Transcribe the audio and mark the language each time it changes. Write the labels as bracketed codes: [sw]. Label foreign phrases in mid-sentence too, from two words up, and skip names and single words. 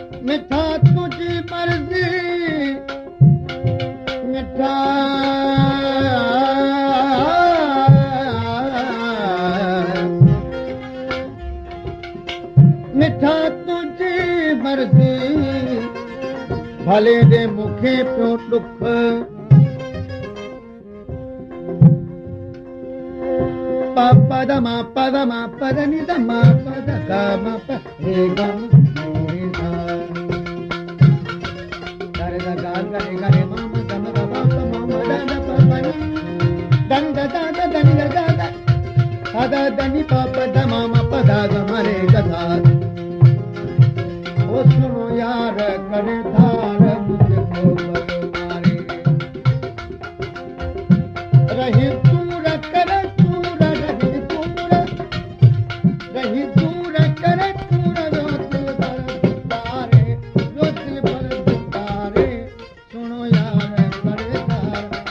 [sd] मिठा तुझी मर्ज़ी मिठा मिठा तुझी मर्ज़ी भले दे मूंखे पियो ॾुख पदमा पदमा पदनि दमा पद गम रे गम रे गा रे गा गा रे गा रे मम गम गम मम दन प पनि दन द द दन द द द दनि प पद मम पद गम रे गा [hi] ओ सुनो यार करे धार मुझको मारे रही दूर कर रही दूर करे दूर जो दिल पर तारे सुनो यार करे धार